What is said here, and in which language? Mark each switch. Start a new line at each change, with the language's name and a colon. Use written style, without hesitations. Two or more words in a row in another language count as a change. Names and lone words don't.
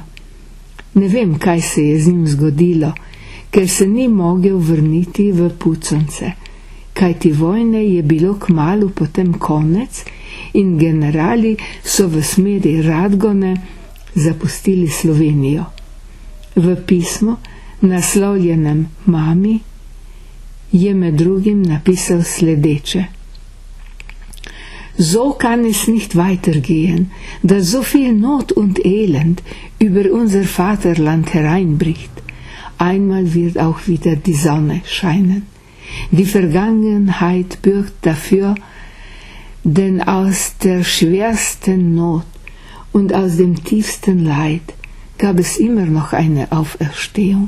Slovenian: Ne vem, kaj se je z njim zgodilo, ker se ni mogel vrniti v Puconce, kajti vojne je bilo kmalu potem konec in generali so v smeri Radgone zapustili Slovenijo. V pismu, naslovljenem mami, je med drugim napisal sledeče:
German: So kann es nicht weitergehen, dass so viel Not und Elend über unser Vaterland hereinbricht. Einmal wird auch wieder die Sonne scheinen. Die Vergangenheit bürgt dafür, denn aus der schwersten Not und aus dem tiefsten Leid gab es immer noch eine Auferstehung.